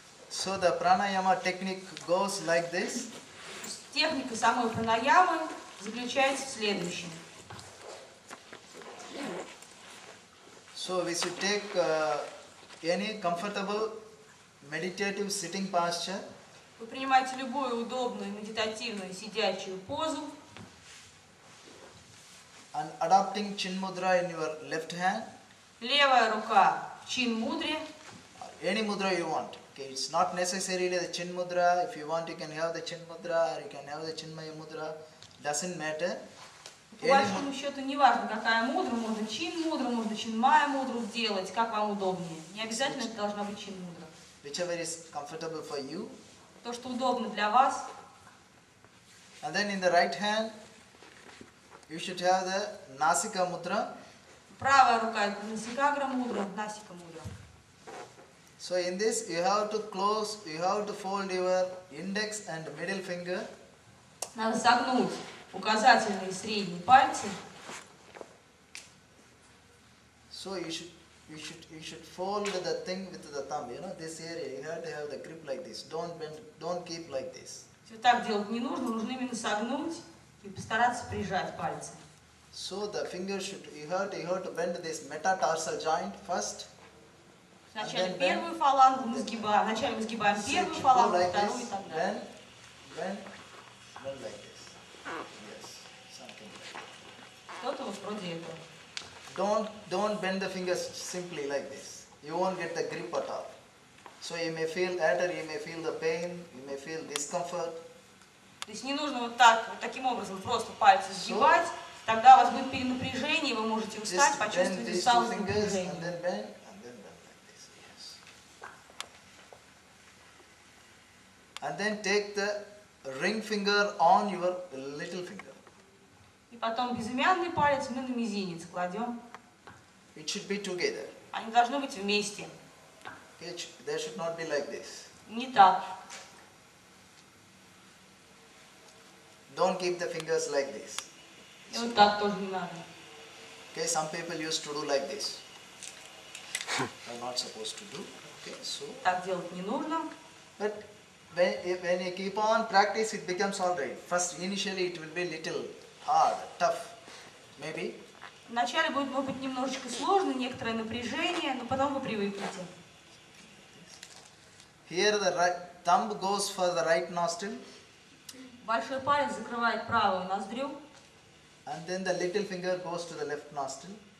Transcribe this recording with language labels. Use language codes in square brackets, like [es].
[en] So the pranayama technique goes like this. [ru] Техника самой пранаямы заключается в следующем. [en] So we should take any comfortable meditative sitting posture. [ru] Вы принимаете любую удобную медитативную сидячую позу. [en] And adopting chin mudra in your left hand. [ru] Левая рука в чин мудре. [en] Any mudra you want. Okay, it's not necessarily the chin mudra. If you want, you can have the chin mudra or you can have the chinmaya mudra. Doesn't matter. [ru] По большому счету не важно, какая мудра, можно чинмая мудру делать, как вам удобнее. Не обязательно это должна быть чин мудра. [en] Whichever is comfortable for you. [ru] То, что удобно для вас. [en] And then in the right hand, you should have the nasika mudra. [ru] Правая рука это насикагра мудра, насика мудра. [en] So in this, you have to fold your index and middle finger. [ru] Надо согнуть указательные и средние пальцы. [en] So you should fold the thing with the thumb. You know, this area you have to have the grip like this. Don't bend. Don't keep like this. [ru] Вот так делать не нужно, нужно именно согнуть и постараться прижать пальцы. [en] So the finger you have to bend this metatarsal joint first. [ru] Вначале первую фалангу мы сгибаем, вначале мы сгибаем первую фалангу, вторую и так далее. [en] Bend like this. Yes, something like that. [ru] Что-то вот вроде этого. [en] Don't bend the fingers simply like this. You won't get the grip at all. So you may feel the pain, you may feel discomfort. [ru] То есть не нужно вот таким образом просто пальцы сгибать, тогда у вас будет перенапряжение, и вы можете устать, почувствовать усталость, напряжение. [en] And then bend like this. Yes. And then take the ring finger on your little finger. [ru] И потом безымянный палец мы на мизинец кладем. [en] It should be together. [ru] Они должны быть вместе. [en] They should not be like this. [ru] Не так. [en] Don't keep the fingers like this. [ru] И вот так тоже не надо. [en] Okay, some people used to do like this. They're not supposed to do. Okay, so. [ru] Так делать не нужно. [en] But when you keep on practice, it becomes all right. First, initially, it will be little hard, tough, maybe. [ru] Вначале будет, может быть, немножечко сложно, некоторое напряжение, но потом вы привыкнете. [en] Here the thumb goes for the right nostril. [ru] Большой палец закрывает правую ноздрю. [en] And then the little finger goes to the left nostril.